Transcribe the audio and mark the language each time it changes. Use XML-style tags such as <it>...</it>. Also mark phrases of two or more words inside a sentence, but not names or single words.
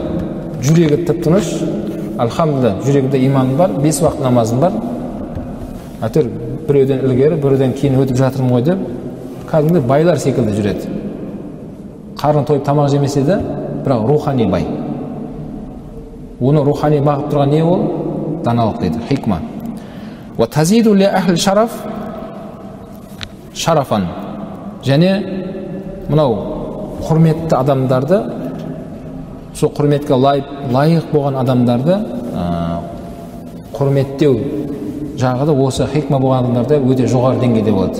<kk>Жүрегі тып-тыныш, альхамдулилля, жүрегінде иманым бар, 5 уақыт намазым бар. Әйтеуір біреуден ілгері, біреуден кейін өтіп жатырмын ғой деп, кәдімгі байлар секілді жүреді. Қарны тойып тамақ жемесе де, бірақ рухани бай. Оны рухани бағып тұрған не ол? Даналық дейді,</kk> <ar>حكمة وتزيد لأهل الشرف شرفا.</ar> <kk>Және мынау құрметті адамдарды, сол құрметке лайық болған адамдарды құрметтеу жағы да осы хикма болған адамдарда өте жоғары деңгейде болады.</kk>